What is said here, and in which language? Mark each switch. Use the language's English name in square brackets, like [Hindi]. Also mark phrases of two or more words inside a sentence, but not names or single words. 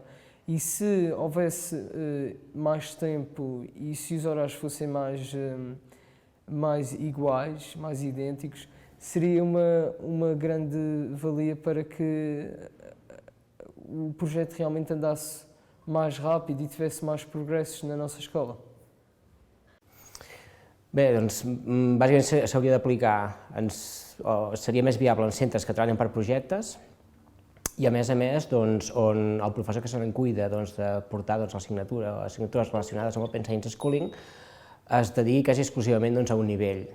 [Portuguese] E se houvesse mais tempo e se os horários fossem mais iguais, mais idênticos, seria uma grande valia para que o projeto realmente andasse mais rápido e tivesse mais progressos na nossa escola. [Catalan] Bé, doncs, bàsicament s'hauria d'aplicar, seria més viable en centres que treballen per projectes i a més, doncs, on el professor que se n'en cuida de portar assignatures relacionades amb Open Science Schooling es dediqui quasi exclusivament a un nivell.